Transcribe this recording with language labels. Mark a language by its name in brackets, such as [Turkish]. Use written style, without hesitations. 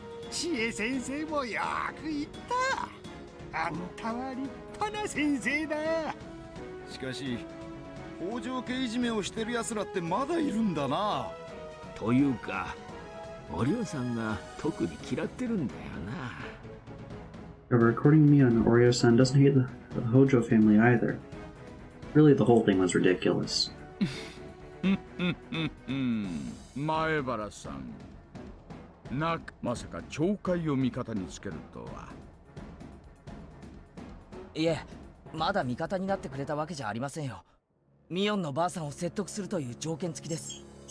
[Japanese] 知恵先生もよく言った。あんたは立派な先生だ。しかし北条家いじめをしてる奴らってまだいるんだな。というかお龍さんが特に嫌ってるんだよな。 [English] However, according to me, Oreo-san doesn't hate the Hojo family either. Really, the whole thing was ridiculous. [Japanese] 前原さん、まさか町会を味方につけるとは。いえ、まだ味方になってくれたわけじゃありませんよ。ミヨンのばあさんを説得するという条件付きです。